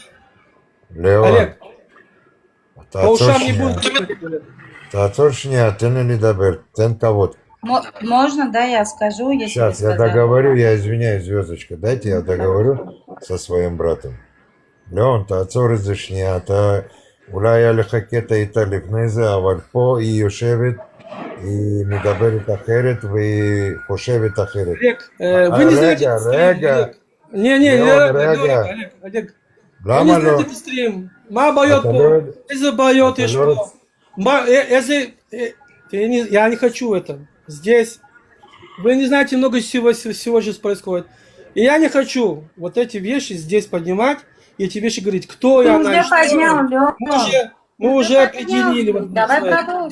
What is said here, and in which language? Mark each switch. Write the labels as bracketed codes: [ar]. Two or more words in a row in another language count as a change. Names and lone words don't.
[ru] Олег, по ушам не буду. Можно, да, я скажу, если Сейчас я договорю, я извиняюсь, звездочка. Дайте я договорю со своим братом. Леон, [he] תעצור את זה שנייה, אתה אולי היה לך קטע איתה לפני זה, אבל פה היא יושבת, היא מדברת אחרת והיא חושבת אחרת. [ru] Вы не знаете, [he] רגע, Олег, למה לא? מה הבעיות פה? איזה בעיות יש פה? [ru] Я не хочу это. Здесь. Вы не знаете, много всего сейчас происходит. И я не хочу вот эти вещи здесь поднимать и эти вещи говорить, кто я, она, мы уже определили. Давай продолжим.